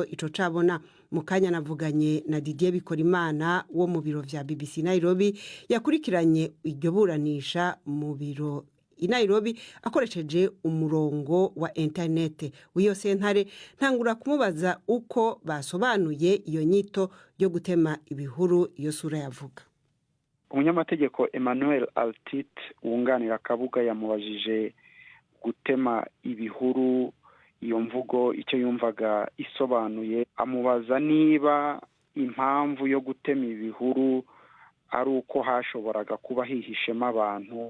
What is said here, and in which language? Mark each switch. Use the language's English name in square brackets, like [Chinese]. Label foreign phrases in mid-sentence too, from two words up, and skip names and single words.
[Rundi] Ico cabona mu kanya navuganye na Didier Bikorimana wo mu biro vya BBC Nairobi yakurikiranye iryo buranisha mu biro i Nairobi akoresheje umurongo wa internet w'iyo sentare. Ntangura kumubaza uko basobanuye iyo nyito yo gutema ibihuru iyo sura yavuga. [Kinyarwanda] Umunyamategeko Emmanuel Altit wunganira Kabuga yamubajije gutema ibihuru iyo mvugo icyo yumvaga isobanuye. Amubaza niba impamvu yo gutema ibihuru ari uko hashoboraga kuba hihishemo abantu.